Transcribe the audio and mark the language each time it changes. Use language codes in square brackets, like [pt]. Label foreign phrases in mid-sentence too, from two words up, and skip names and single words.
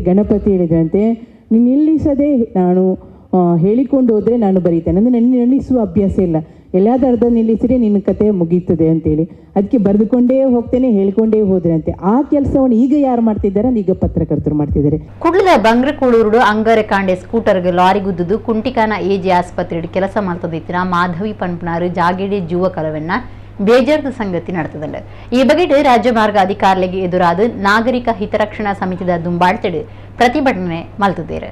[kn] ಗಣಪತಿ ಹೇಳಿದ್ರಂತೆ, ನೀನು ನಿಲ್ಲಿಸದೆ ನಾನು ಹೇಳಿಕೊಂಡು ಹೋದರೆ ನಾನು ಬರೀತೇನೆ, ಅಂದರೆ ನನ್ನ ನಿಲ್ಲಿಸುವ ಅಭ್ಯಾಸ ಇಲ್ಲ, ಎಲ್ಲಾದರೂ ನಿಲ್ಲಿಸಿದ್ರೆ ನಿನ್ನ ಕತೆ ಮುಗೀತದೆ ಅಂತೇಳಿ ಅದಕ್ಕೆ ಬರೆದುಕೊಂಡೇ ಹೋಗ್ತೇನೆ, ಹೇಳ್ಕೊಂಡೇ ಹೋದ್ರೆ ಅಂತೆ. ಆ ಕೆಲಸವನ್ನು ಈಗ ಯಾರು ಮಾಡ್ತಿದ್ದಾರೆ? ಈಗ ಪತ್ರಕರ್ತರು ಮಾಡ್ತಿದ್ದಾರೆ. [tcy] ಕುಡ್ಲದ ಬಂಗ್ರಕೂಳೂರು ಅಂಗರೆ ಕಾಂಡೆ ಸ್ಕೂಟರ್ಗೆ ಲಾರಿ ಗುದ್ದುದು ಕುಂಟಿಕಾನ ಎಜಿ [kn] ಆಸ್ಪತ್ರೆಯಲ್ಲಿ ಕೆಲಸ [tcy] ಮಾಡ್ತದಿತ್ತಿನ ಮಾಧವಿ ಪನ್ಪನಾರು ಜಾಗೇಡೆ ಜೀವ ಕಲವೆನ್ನ ಬೇಜಾರದ ಸಂಗತಿ ನಡೆತದಂಡ. ಈ ಬಗೆಟ್ ರಾಜ್ಯ ಮಾರ್ಗ ಅಧಿಕಾರಿಗೆ ಎದುರಾದ ನಾಗರಿಕ ಹಿತರಕ್ಷಣಾ ಸಮಿತಿದ ದುಂಬಾಳ್ತೆಡು ಪ್ರತಿಭಟನೆ ಮಲ್ತದೇರು.